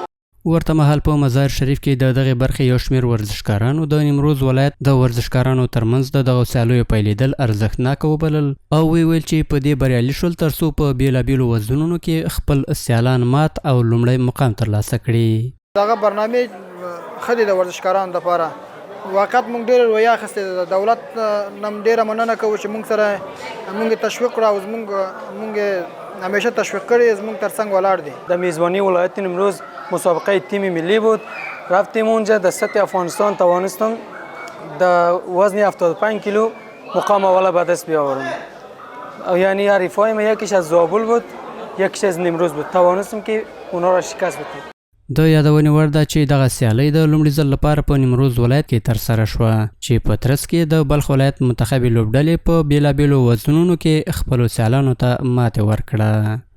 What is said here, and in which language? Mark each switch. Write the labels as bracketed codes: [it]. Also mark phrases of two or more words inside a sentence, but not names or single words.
[ps] ورته مهال په مزار شریف کې د دغه برخې یو شمېر ورزشکارانو د نیمروز ولایت د ورزشکارانو ترمنځ د دغو سیالیو پیلېدل ارزښتناکه وبلل او ویل چې په دې بریالي شول تر څو په بېلابېلو وزنونو کې خپل سیالان مات او لومړی مقام ترلاسه کړي. دغه برنامې ښه دی د ورزشکارانو دپاره. واقعیت موږ ډېره رویه اخیستې ده. د دولت نه ډېره مننه کوو چې موږ سره موږ تشویق کړو او موږ همیشه تشویق کړی، زموږ ترڅنګ ولاړ دی. [fa] در میزبانی ولایت نیمروز مسابقه تیم ملی بود. رفتیم اونجا در سطح افغانستان توانستم در وزن 75 کیلو مقام اول به دست بیاورم. یعنی حریفای ما یکیش از زابل بود، یکیش از نیمروز بود. توانستم که اونا را شکست بدیم. [ps] د یادونې وړ ده چې دغه سیالۍ د لومړي ځل لپاره په نیمروز ولایت کې ترسره شوه چې په ترڅ کې د بلخ ولایت منتخبې لوبډلې په بېلابېلو وزنونو کې خپلو سیالانو ته ماتې ورکړه.